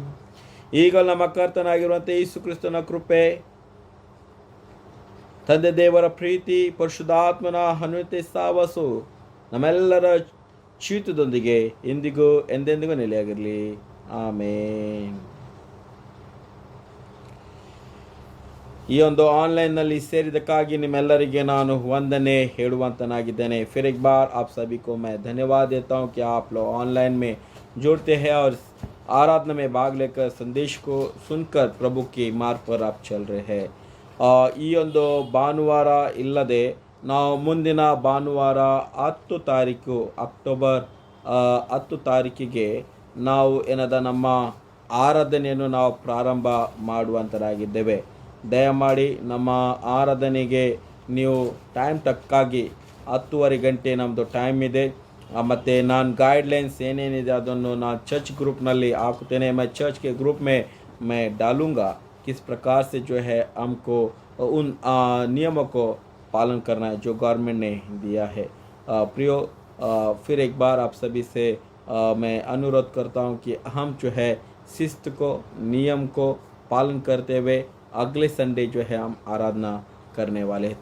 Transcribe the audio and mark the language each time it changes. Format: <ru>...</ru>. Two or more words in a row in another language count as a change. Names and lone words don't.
<kn>ಈಗ ನಮ್ಮ ಕರ್ತನಾಗಿರುವಂಥ ಯೇಸು ಕ್ರಿಸ್ತನ ಕೃಪೆ, ತಂದೆ ದೇವರ ಪ್ರೀತಿ, ಪರಿಶುದ್ಧಾತ್ಮನ ಅನ್ಯೋನ್ಯ ಸಹವಾಸ ನಮ್ಮೆಲ್ಲರ ಜೀವಿತದೊಂದಿಗೆ ಎಂದಿಗೂ ಎಂದೆಂದಿಗೂ ನೆಲೆಯಾಗಿರಲಿ. ಆಮೇನ್. ಈ ಒಂದು ಆನ್ಲೈನ್ನಲ್ಲಿ ಸೇರಿದ್ದಕ್ಕಾಗಿ ನಿಮ್ಮೆಲ್ಲರಿಗೆ ನಾನು ವಂದನೆ ಹೇಳುವಂತನಾಗಿದ್ದೇನೆ।</kn> <hi>फिर एक बार आप सभी को मैं धन्यवाद देता हूँ कि आप लोग ऑनलाइन में जुड़ते हैं और आराधना में भाग लेकर संदेश को सुनकर प्रभु की मार्ग पर आप चल रहे हैं।</hi> <kn>ಈ ಒಂದು ಭಾನುವಾರ ಇಲ್ಲದೆ ನಾವು ಮುಂದಿನ ಭಾನುವಾರ 10 ತಾರೀಕು ಅಕ್ಟೋಬರ್ 10 ತಾರೀಕಿಗೆ ನಾವು ಏನದ ನಮ್ಮ ಆರಾಧನೆಯನ್ನು ನಾವು ಪ್ರಾರಂಭ ಮಾಡುವಂತರಾಗಿದ್ದೇವೆ। ದಯಮಾಡಿ ನಮ್ಮ ಆರಾಧನೆಗೆ ನೀವು ಟೈಮ್ ತಕ್ಕಾಗಿ 10:30 ಗಂಟೆ ನಮ್ಮದು ಟೈಮ್ ಇದೆ। ಮತ್ತು ನಾನು ಗೈಡ್ಲೈನ್ಸ್ ಏನೇನಿದೆ ಅದನ್ನು ನಾನು</kn> <en>church group</en> <kn>ನಲ್ಲಿ ಹಾಕುತ್ತೇನೆ।</kn> <hi>मैं चर्च के ग्रुप में मैं डालूँगा किस प्रकार से जो है हमको उन नियमों को पालन करना है जो गवर्नमेंट ने दिया है। प्रियो, फिर एक बार आप सभी से मैं अनुरोध करता हूँ कि हम जो है शिस्त को नियम को पालन करते हुए अगले संडे जो है हम आराधना करने वाले हैं।</hi>